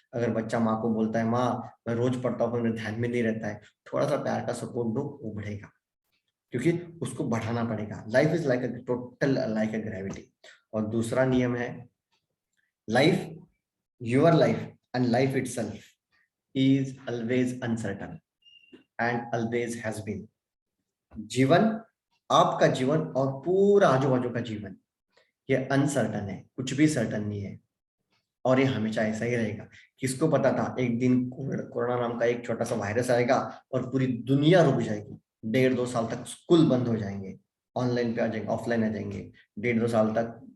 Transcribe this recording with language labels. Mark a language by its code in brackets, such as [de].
[hi] अगर बच्चा माँ को बोलता है, माँ मैं रोज पढ़ता हूँ पर मेरे ध्यान में नहीं रहता है, थोड़ा सा प्यार का सपोर्ट दो, वो बढ़ेगा, क्योंकि उसको बढ़ाना पड़ेगा। [en] Life is like a total like a gravity. [hi] और दूसरा नियम है, [en] Life, your life and life itself is always uncertain and always has been. [hi] जीवन, आपका जीवन और पूरा आजू बाजू का जीवन ये अनसर्टन है, कुछ भी सर्टन नहीं है, और ये हमेशा ऐसा ही रहेगा। किसको पता था एक दिन कोरोना नाम का एक छोटा सा वायरस आएगा और पूरी दुनिया रुक जाएगी, 1.5-2 साल तक स्कूल बंद हो जाएंगे, ऑनलाइन पे आ जाएंगे, ऑफलाइन आ जाएंगे, 1.5-2 साल तक।